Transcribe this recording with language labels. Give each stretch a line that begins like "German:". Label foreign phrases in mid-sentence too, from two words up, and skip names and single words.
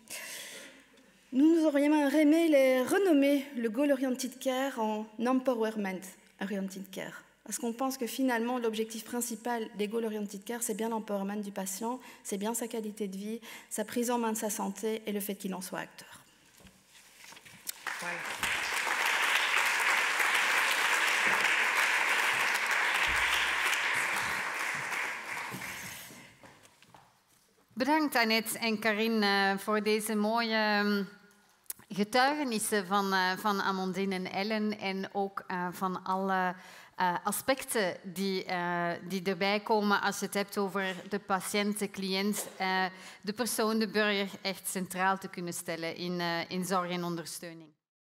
French: Tant pis. Nous aurions aimé les renommer le
English: Goal Oriented Care
French: en
English: Empowerment Oriented Care.
French: Parce qu'on pense que finalement, l'objectif principal des
English: Goal Oriented Care,
French: c'est bien l'empowerment du patient, c'est bien sa qualité de vie, sa prise en main de sa santé et le fait qu'il en soit acteur. Voilà.
Dutch: Bedankt Annette en Karine voor deze mooie getuigenissen van Amandine en Ellen en ook van alle aspecten die erbij komen als je het hebt over de patiënt, de cliënt, de persoon, de burger echt centraal te kunnen stellen in zorg en ondersteuning.